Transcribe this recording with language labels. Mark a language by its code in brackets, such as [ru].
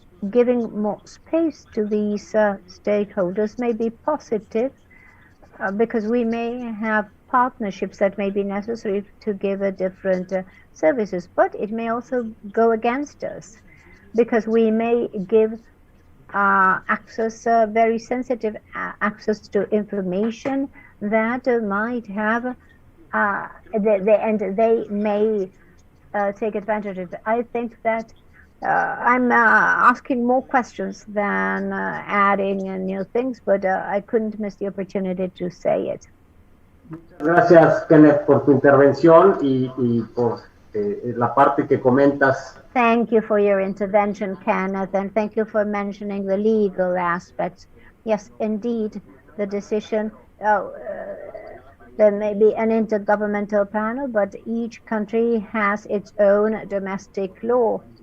[en] Giving more space to these stakeholders may be positive, because we may have partnerships that may be necessary to give different services, but it may also go against us, because we may give access, very sensitive access to information that might have, and they may take advantage of it. I think that I'm asking more questions than adding new things, but I couldn't miss the opportunity to say it. [es] Gracias, Kenneth, por tu intervención y por la parte que comentas. [en] Thank you for your intervention, Kenneth, and thank you for mentioning the legal aspects. Yes, indeed, the decision, there may be an intergovernmental panel, but each country has its own domestic law.